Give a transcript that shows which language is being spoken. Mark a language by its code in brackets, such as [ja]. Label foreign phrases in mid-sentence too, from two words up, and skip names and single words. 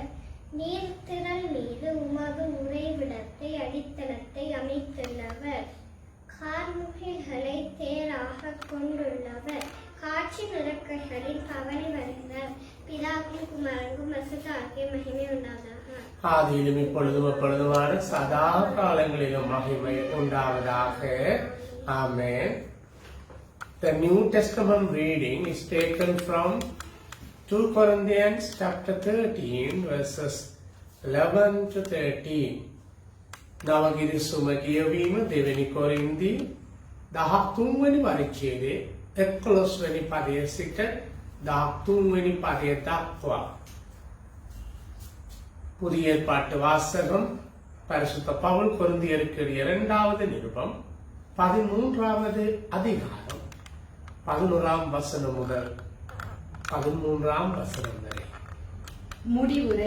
[ta] நீர் திரள் மீது உமது உறைவிடத்தை அடித்தளத்தை அமைத்துள்ளவர், கார்முகில்களை தேராக கொண்டுள்ளவர், காட்சி நிறக்கைகளில் பவனி வருகிறார். பிதாவுக்கும் குமாரனுக்கும் பரிசுத்தாவிக்கும் மகிமை உண்டாவதாக. ஆதியிலும் இப்பொழுதும் எப்பொழுதுமான சதா காலங்களிலும் மகிமை உண்டாவதாக. [en] Amen. The New Testament reading is taken from 2 Corinthians chapter 13 verses 11 to 13. [si] නවගිරි සුම කියවීම දෙවෙනි කොරින්ති 13 වෙනි පරිච්ඡේදයේ 11 වෙනි පදයේ සිට 13 වෙනි පදය දක්වා. [ta] புதிய ஏற்பாட்டு வாசகம் பரிசுத்த பவுல் கொரிந்தியருக்கு இரண்டாவது நிருபம் 13வது அதிகாரம் 11ஆம் வசனம் முதல் 13ஆம் வசனம் வரை. முடிவுரை.